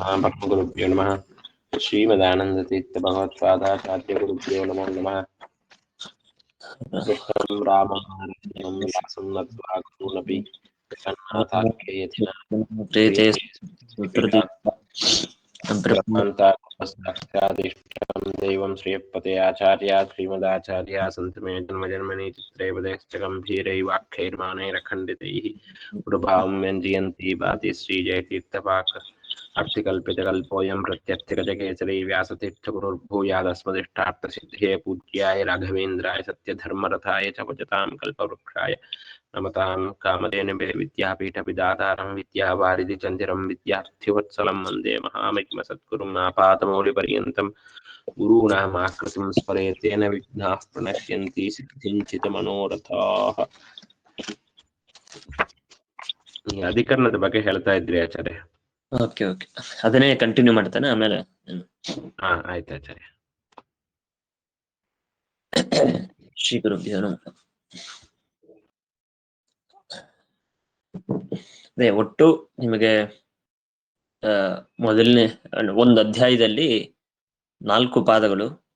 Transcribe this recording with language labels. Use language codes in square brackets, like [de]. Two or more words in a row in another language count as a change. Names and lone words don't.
[sa] ಬ್ರಹ್ಮ ಗುರುಭ್ಯೋ ನಮಃ. ಶ್ರೀಮದಾನಂದ ತೀರ್ಥ ಭಗವತ್ಪಾದಾಚಾರ್ಯ ಗುರುಭ್ಯೋ ನಮೋ ನಮಃ. ಕೃಷ್ಣಂ ರಾಮಂ ಹರಂ ವ್ಯಾಸಂ ನತ್ವಾ ಗುರುನಪಿ ಜಗನ್ನಾಥಾಖ್ಯಯತಿನಾ ಸಾಕ್ಷಾದಿಷ್ಟಂ ದೈವಂ ಶ್ರೀಯಪತೆ ಆಚಾರ್ಯ ಶ್ರೀಮದಾಚಾರ್ಯ ಸಂತಮೇ ಜನ್ಮಜನ್ಮನಿ ಚಿತ್ರೈವದಶ್ಚ ಗಂಭೀರೈವಾಖ್ಯೈರ್ಮಾನೈರಖಂಡಿತೈಃ ಉಡುಭಾವಂ ವ್ಯಂಜಯಂತಿ ಭಾತಿ ಶ್ರೀಜಯತೀರ್ಥಪಾಕ ಅರ್ಥಿಕಲ್ಪಿತಕಲ್ಪೋऽಯಂ ಪ್ರತ್ಯರ್ಥಿಗಜಕೇಸರಿ ವ್ಯಾಸತೀರ್ಥಗುರುರ್ಭೂಯಾದಸ್ಮದಿಷ್ಟಾರ್ಥಸಿದ್ಧೇ पूज्याय राघवेन्द्राय सत्यधर्मरथाय च भजतां कल्पवृक्षाय नमतां कामधेनवे विद्यापीठविदातारं विद्यावारिधिचन्दिरं विद्यार्थिवत्सलं वन्दे महामहिमसद्गुरुं आपातमौलिपर्यन्तं गुरूणामाकृतिं स्मरेत् तेन विघ्नाः प्रणश्यन्ति सिद्धिञ्चितमनोरथाः. [kn] ಈ ಅಧಿಕರಣದ ಬಗ್ಗೆ ಹೇಳ್ತಾ ಇದ್ರಿ ಆಚಾರ್ಯ. ಓಕೆ ಅದನ್ನೇ ಕಂಟಿನ್ಯೂ ಮಾಡ್ತಾನೆ ಆಮೇಲೆ. ಹಾ ಆಯ್ತು ಆಚಾರ್ಯ. [sa] ಶ್ರೀ ಗುರುಭ್ಯೋ ನಮಃ. [kn] ಅದೇ ಒಟ್ಟು ನಿಮಗೆ ಮೊದಲನೇ ಒಂದು ಅಧ್ಯಾಯದಲ್ಲಿ 4 ಪಾದಗಳು.